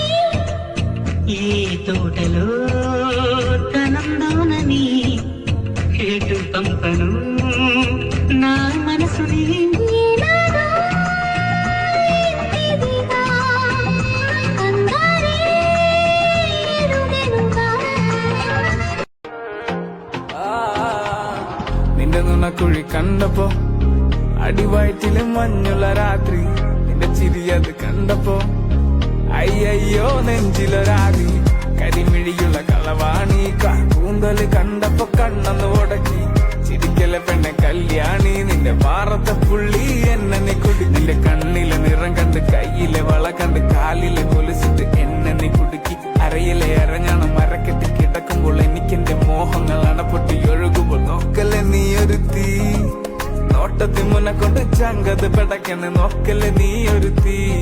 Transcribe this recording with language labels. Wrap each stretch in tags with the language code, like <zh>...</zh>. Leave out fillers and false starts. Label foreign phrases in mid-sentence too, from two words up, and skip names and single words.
<te>ఏ తోటలో తనందోనని కేటు పంపను నా మనసుని ఏనాడో ఇంటిదిగా అందరి ఎరుగెనుగా</te> <ml>കുഴി കണ്ടപ്പോ അടിവയറ്റില് മഞ്ഞുള്ള രാത്രി നിന്റെ ചിരി അത് കണ്ടപ്പോ അയ്യോ നെഞ്ചിലൊരാതി കരിമിഴിയുള്ള കളവാണി കൂന്തല് കണ്ടപ്പോ കണ്ണന്ന് ഉടക്കി ചിരിക്കലെ പെണ്ണെ കല്യാണി നിന്റെ മാറത്തെ പുള്ളി എന്നെ നീ കുടി നിന്റെ കണ്ണിലെ നിറം കണ്ട് കയ്യിലെ വള കണ്ട് കാലിലെ കൊലുസിട്ട് എന്നെ നീ കുടുക്കി അരയിലെ അരഞ്ഞാണ് മരക്കെട്ടി കിടക്കുമ്പോൾ എനിക്കെന്റെ മോഹങ്ങൾ അണപ്പൊട്ടി ഒഴുകുമ്പോൾ നോക്കല്ലേ നീ ഒരു തീ നോട്ടത്തി മുന്നെ കൊണ്ട് ചങ്കത് പെടക്കണ് നോക്കല്ലേ നീ ഒരു തീ</ml>